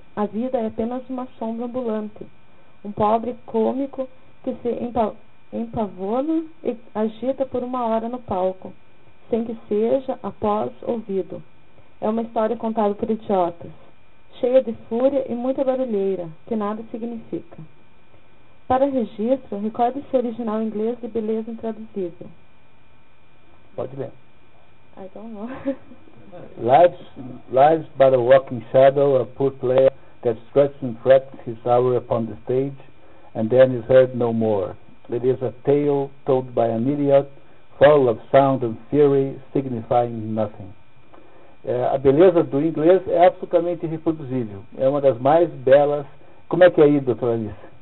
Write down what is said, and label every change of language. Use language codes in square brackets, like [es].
[pt] A vida é apenas uma sombra ambulante. Um pobre cômico que se empavona e agita por uma hora no palco, sem que seja após ouvido. É uma história contada por idiotas, cheia de fúria e muita barulheira, que nada significa. Para registro, recorde-se o original inglês de beleza intraduzível. Pode ler. [en] I don't know. Lives but a walking shadow, a poor player that stretches and frets his hour upon the stage, and then is heard no more. It is a tale told by an idiot, full of sound and fury, signifying nothing. [pt] A beleza do inglês é absolutamente irreproduzível. É uma das mais belas. Como é que é aí, doutora Alice?